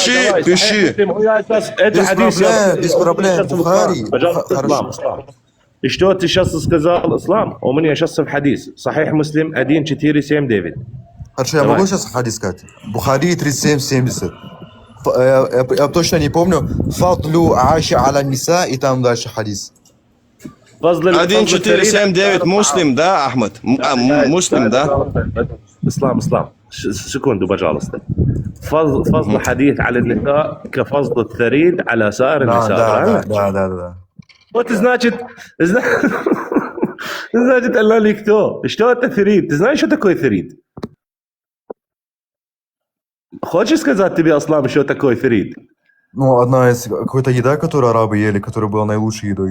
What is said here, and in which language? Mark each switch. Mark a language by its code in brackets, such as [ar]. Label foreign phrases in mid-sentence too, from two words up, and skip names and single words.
[ru] Это без проблем. Бухари. Пожалуйста, И что ты сейчас сказал, Ислам? У меня сейчас в хадис. Сахих Муслим 1479. Хорошо, я могу сейчас хадис сказать? Бухари 3770. Я точно не помню. [ar] فضل عائشة على النساء [ru] и там дальше хадис. 1479 Муслим, да, Ахмад? Муслим, да? Ислам. секунду, пожалуйста. [ar] فضل حديث على النساء كفضل الثريد على سائر النساء. [ru] Да. Вот значит, Allah никто. Что это thread? Ты знаешь, что такое thread? Хочешь сказать тебе, Аслам, что такое thread? Ну, одна из какой-то еда, которую арабы ели, которая была наилучшей едой.